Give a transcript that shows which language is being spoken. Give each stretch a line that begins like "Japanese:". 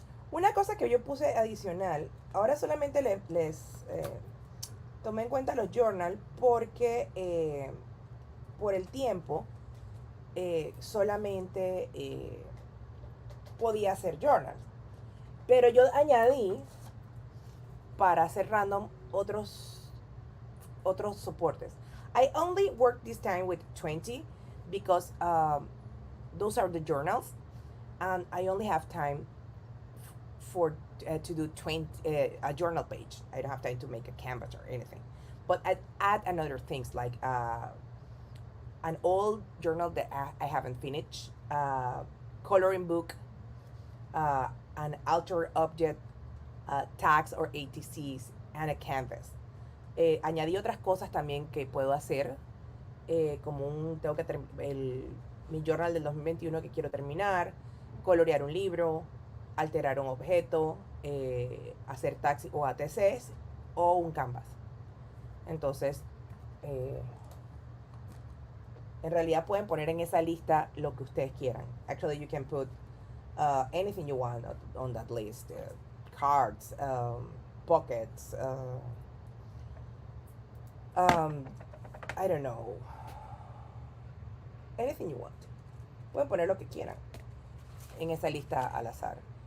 Spanish: Una cosa que yo puse adicional, ahora solamente les tomé en cuenta los journal porque por el tiempo solamente podía hacer journal. Pero yo añadí para hacer random otros soportes.
English: I only worked this time with 20 because those are the journals and I only have time for to do 20 a journal page. I don't have time to make a canvas or anything, but I add another things like an old journal that I haven't finished, coloring book, an alter object, tags or ATCs, and a canvas.
Spanish: Añadí otras cosas también que puedo hacer, como tengo que mi journal del 2021 que quiero terminar, colorear un libro, alterar un objeto, hacer tags o ATCs o un canvas. Entonces, en realidad pueden poner en esa lista lo que ustedes quieran.
English: Actually, you can put anything you want on that list. Cards, pockets, I don't know. Anything you want.
Spanish: Pueden poner lo que quieran en esa lista al azar.